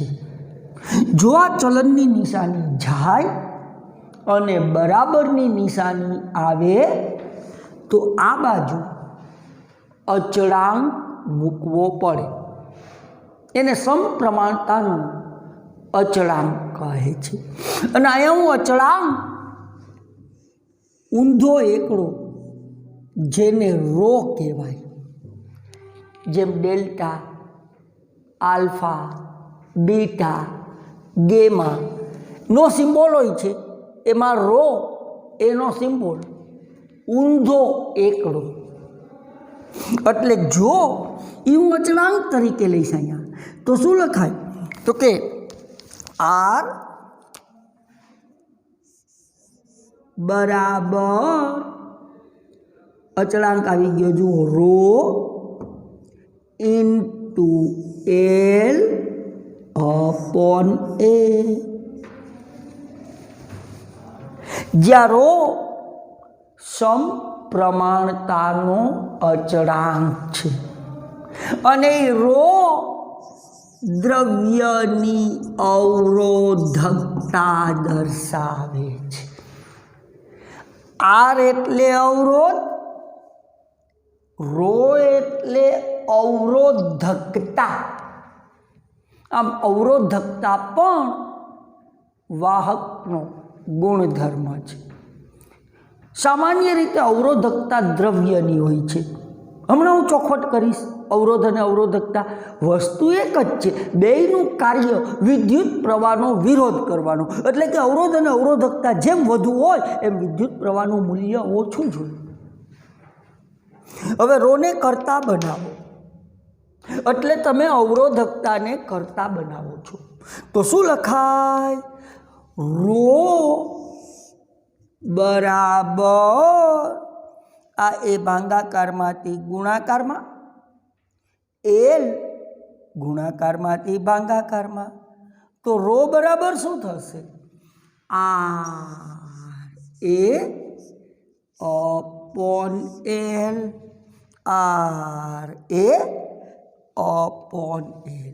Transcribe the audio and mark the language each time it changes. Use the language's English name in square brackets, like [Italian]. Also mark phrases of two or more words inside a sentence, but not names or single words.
[Gujarati] જો આ ચલનની નિશાની જાય અને બરાબરની નિશાની આવે તો આ બાજુ અચળાંક મૂકવો પડે। એને સમપ્રમાણતાનો અચળાંક કહે છે। અને અહીંયા હું અચળાંક ઊંધો એકડો જેને રો કહેવાય, જેમ ડેલ્ટા, આલ્ફા, બીટા, ગેમા નો સિમ્બોલ હોય છે, એમાં રો એનો સિમ્બોલ ઊંધો એકડો। એટલે જો એવું અચળાંક તરીકે લઈશ અહીંયા તો શું લખાય? તો કે આર બરાબર અચળાંક આવી ગયો, જુઓ, રો [English] into L upon A, [Gujarati] જ્યાં રો સમપ્રમાણતાનો અચળાંક છે અને રો દ્રવ્યની અવરોધકતા દર્શાવે છે। આર એટલે અવરોધ, રો એટલે અવરોધકતા। આમ અવરોધકતા પણ વાહકનો ગુણધર્મ છે। સામાન્ય રીતે અવરોધકતા દ્રવ્યની હોય છે। હમણાં હું ચોખવટ કરીશ। અવરોધ અને અવરોધકતા વસ્તુ એક જ છે, બેયનું કાર્ય વિદ્યુત પ્રવાહનો વિરોધ કરવાનો। એટલે કે અવરોધ અને અવરોધકતા જેમ વધુ હોય એમ વિદ્યુત પ્રવાહનું મૂલ્ય ઓછું જ હોય। હવે રોને કર્તા બનાવો એટલે તમે અવરોધકતાને કર્તા બનાવો છો। તો શું લખાય? રો બરાબર આ એ ભાગાકાર માંથી ગુણાકાર માં, એલ ગુણાકાર માંથી ભાગાકાર માં। તો રો બરાબર શું થશે? [English] R A upon L, R A upon L.